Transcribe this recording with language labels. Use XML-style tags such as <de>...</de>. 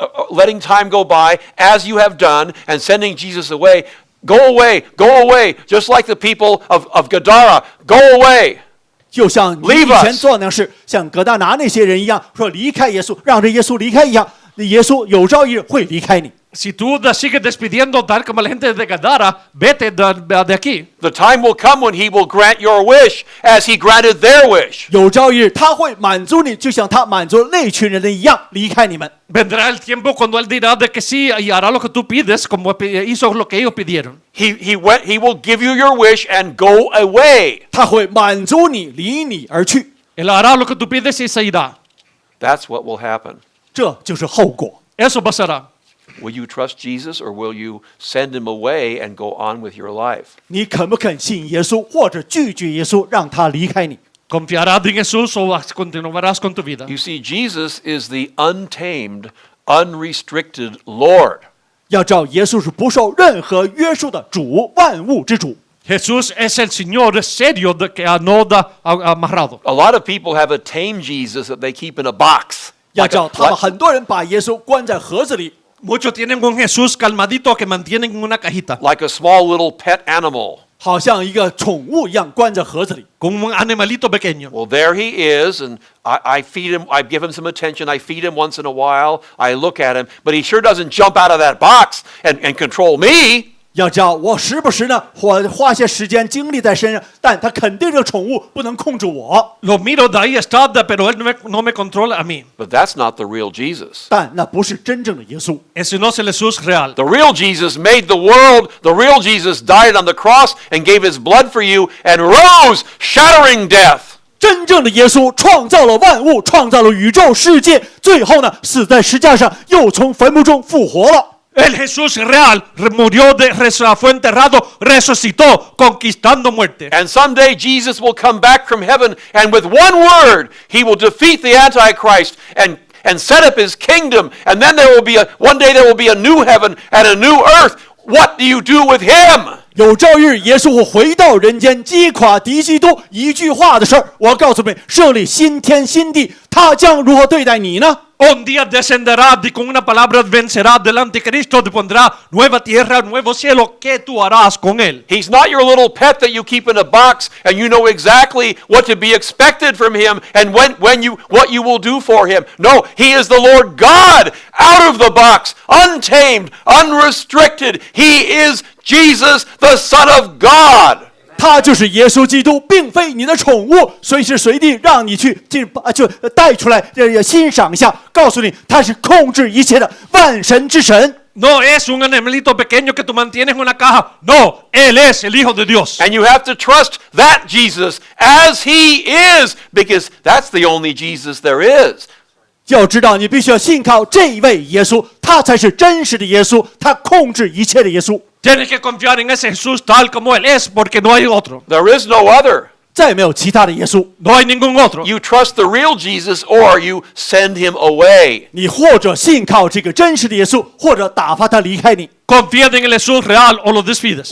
<en>letting time go by as you have done and sending Jesus away. Go away, just like the people of Gadara. Go away.</en> <zh>就像你</zh> <en>Leave</en> <zh>以前</zh> <en>us.</en> <zh>做那事，像格大拿那些人一样，说离开耶稣，让这耶稣离开一样，耶稣有朝一日会离开你。</zh> <es>Si tú sigues despidiendo tal como la gente de Gadara, vete de aquí.</es> <en>The time will come when he will grant your wish as he granted their wish.</en> <zh>有朝一日他会满足你，就像他满足那群人的一样，离开你们。</zh> <es>Vendrá el tiempo cuando él dirá de que sí y hará lo que tú pides, como hizo lo que ellos pidieron.</es> <en>He will give you your wish and go away.</en> <zh>他会满足你，离你而去。</zh> <es>Él hará lo que tú pides y se irá.</es> <en>That's what will happen.</en> <zh>这就是后果。</zh> <es>Eso pasará.</es> <en>Will you trust Jesus or will you send him away and go on with your life?</en> <zh>你肯不肯信耶稣，或者拒绝耶稣，让他离开你？</zh> <es>¿Confiarás en Jesús o continuarás con tu vida?</es> <en>You see, Jesus is the untamed, unrestricted Lord.</en> <zh>要知道，耶稣是不受任何约束的主，万物之主。</zh> <es>Jesús es el Señor serio de que no da amarrado.</es> <en>A lot of people have a tame Jesus that they keep in a box.</en> <zh>要知道，他们很多人把耶稣关在盒子里，</zh> <es>Muchos tienen un Jesús calmadito que mantienen en una cajita,</es> <en>Like a small little pet animal.</en> <zh>好像一个宠物一样关在盒子里。</zh> <es>como un animalito pequeño.</es> <en>Well, there he is, and I feed him, I give him some attention, I feed him once in a while, I look at him, but he sure doesn't jump out of that box and control me.</en> <zh>要知道，我时不时呢，花些时间精力在身上，但他肯定这个宠物不能控制我。</zh> <es>Lo miro de ahí está, pero él no me controla a mí.</es> <en>But that's not the real Jesus.</en> <zh>但那不是真正的耶稣。</zh> <es>Ese no es el Jesús real.</es> <en>The real Jesus made the world. The real Jesus died on the cross and gave his blood for you and rose, shattering death. 真正的耶稣创造了万物，创造了宇宙世界，最后呢，死在石架上，又从坟墓中复活了。 El Jesús real murió, fue enterrado, resucitó, conquistando muerte. And someday Jesus will come back from heaven, and with one word, he will defeat the Antichrist and set up his kingdom. And then one day there will be a new heaven and a new earth. What do you do with him?</en> <zh>有朝一日，耶稣会回到人间，击垮敌基督。一句话的事儿，我要告诉你们，设立新天新地，他将如何对待你呢？</zh> <es>Un día descenderá y con una palabra vencerá del anticristo, te pondrá nueva tierra, nuevo cielo. ¿Qué tú harás con él?</es> <en>He's not your little pet that you keep in a box and you know exactly what to be expected from him and what you will do for him. No, he is the Lord God out of the box, untamed, unrestricted. He is Jesus, the Son of God.</en> <zh>他就是耶稣基督，并非你的宠物，随时随地让你去就带出来，欣赏一下，告诉你他是控制一切的万神之神。</zh> <es>No es un animalito pequeño que tú mantienes en una caja. No, él es el Hijo de Dios.</es> <en>And you have to trust that Jesus as he is, because that's the only Jesus there is.</en> <zh>要知道，你必须要信靠这一位耶稣，他才是真实的耶稣，他控制一切的耶稣。</zh> <es>Tienes que confiar en ese Jesús tal como él es, porque no hay otro.</es> <en>There is no other.</en> <zh>再没有其他的耶稣。</zh> <es>No hay ningún otro.</es> <en>You trust the real Jesus or you send him away.</en> <zh>你或者信靠这个真实的耶稣，或者打发他离开你。</zh> <es>Confía en el Jesús real o lo despides.</es>